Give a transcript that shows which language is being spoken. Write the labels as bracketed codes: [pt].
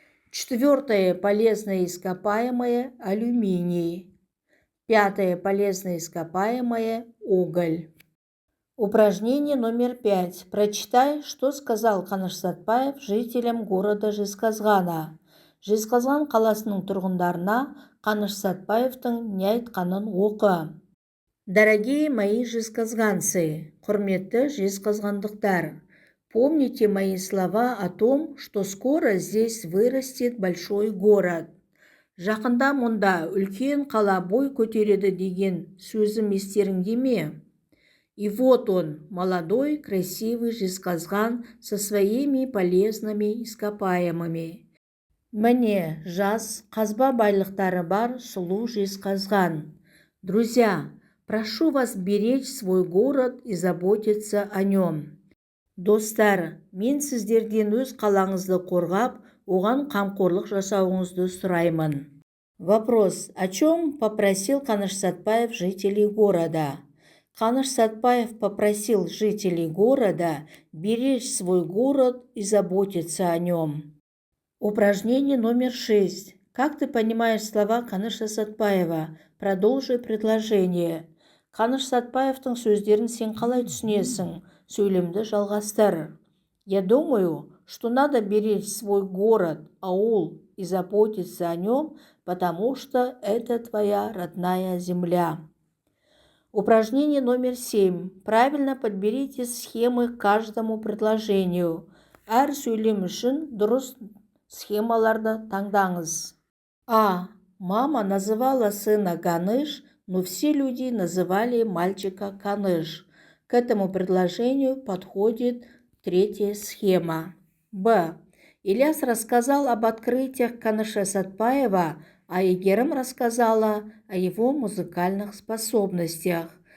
[ru] Четвертое полезное ископаемое – алюминий. Пятое полезное ископаемое – уголь. Упражнение номер 5. Прочитай, что сказал Каныш Сатпаев жителям города Жезказгана. [kk] Жезказган қаласының тұрғындарына Каныш Сатпаевтың не айтқанын оқы. [ru] Дорогие мои жезказганцы, [kk] құрметті жезказгандықтар, [ru] помните мои слова о том, что скоро здесь вырастет большой город. [kk] Жақында мұнда үлкен қала бой көтереді деген сөзім естеріңде ме? [ru] И вот он, молодой, красивый Жезказган со своими полезными ископаемыми. [kk] Міне, жас, қазба байлықтары бар сұлу Жезказган. [ru] Друзья, прошу вас беречь свой город и заботиться о нем. [kk] Достар, мен сіздерден өз қалаңызды қорғап, оған қамқорлық жасауыңызды сұраймын. [ru] Вопрос. О чем попросил Каныш Сатпаев жителей города? Каныш Сатпаев попросил жителей города беречь свой город и заботиться о нем. Упражнение номер 6. Как ты понимаешь слова Каныша Сатпаева? Продолжи предложение. [kk] Каныш Сатпаевтың сөздерін сен қалай түсінесің? Сөйлемді жалғастыр. [ru] Я думаю, что надо беречь свой город, аул и заботиться о нем, потому что это твоя родная земля. Упражнение номер 7. Правильно подберите схемы к каждому предложению. [kk] Әр сөйлем үшін дұрыс схемаларды таңдаңыз. [ru] А. Мама называла сына Ганыш, но все люди называли мальчика Каныш. К этому предложению подходит третья схема. Б. Ильяс рассказал об открытиях Каныша Сатпаева, а Игерім рассказала о его музыкальных способностях.